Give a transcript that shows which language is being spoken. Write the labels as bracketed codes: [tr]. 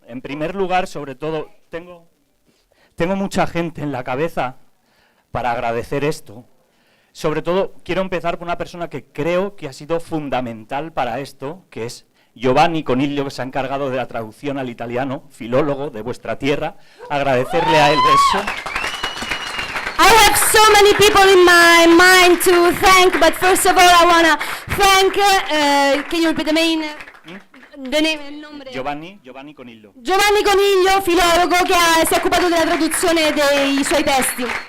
[es] En primer lugar, sobre todo, tengo mucha gente en la cabeza para agradecer esto. Sobre todo, quiero empezar por una persona que creo que ha sido fundamental para esto, que es Giovanni Coniglio, que se ha encargado de la traducción al italiano, filólogo de vuestra tierra. Agradecerle a él eso. [en] I have so many people in my mind to thank, but first of all I want to thank, can you repeat the name, [it] il nome? Giovanni Coniglio. Giovanni Coniglio, filologo, che si è occupato della traduzione dei suoi testi.